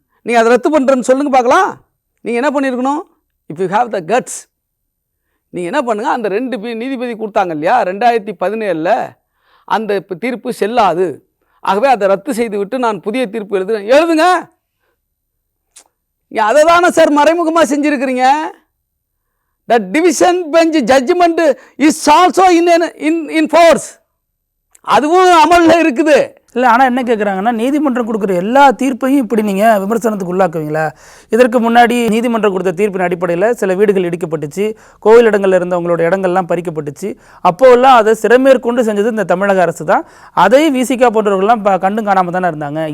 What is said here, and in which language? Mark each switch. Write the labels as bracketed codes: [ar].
[ta] நீங்கள் அதை ரத்து பண்ணுறேன்னு சொல்லுங்கள் பார்க்கலாம். நீங்கள் என்ன பண்ணியிருக்கணும்? [en] if you have the guts, [ta] நீங்கள் என்ன பண்ணுங்கள், அந்த 2 நீதிபதி கொடுத்தாங்க இல்லையா 2017, அந்த தீர்ப்பு செல்லாது, ஆகவே அதை ரத்து செய்து விட்டு நான் புதிய தீர்ப்பு எழுதுங்க. அதை தானே சார் மறைமுகமாக செஞ்சுருக்கிறீங்க. [en] The division bench judgment is also in force. [ta] அதுவும் அமலில் இருக்குது. இல்லை, ஆனால் என்ன கேட்குறாங்கன்னா, நீதிமன்றம் கொடுக்குற எல்லா தீர்ப்பையும் இப்படி நீங்கள் விமர்சனத்துக்கு உள்ளாக்குவீங்களா? இதற்கு முன்னாடி நீதிமன்றம் கொடுத்த தீர்ப்பின் அடிப்படையில் சில வீடுகள் இடிக்கப்பட்டுச்சு, கோவில் இடங்களில் இருந்தவங்களோட இடங்கள்லாம் பறிக்கப்பட்டுச்சு. அப்போல்லாம் அதை சிறமேற்கொண்டு செஞ்சது இந்த தமிழக அரசு தான். அதை விசிகா போன்றவர்கள்லாம் கண்டும் காணாமல் தானே இருந்தாங்க.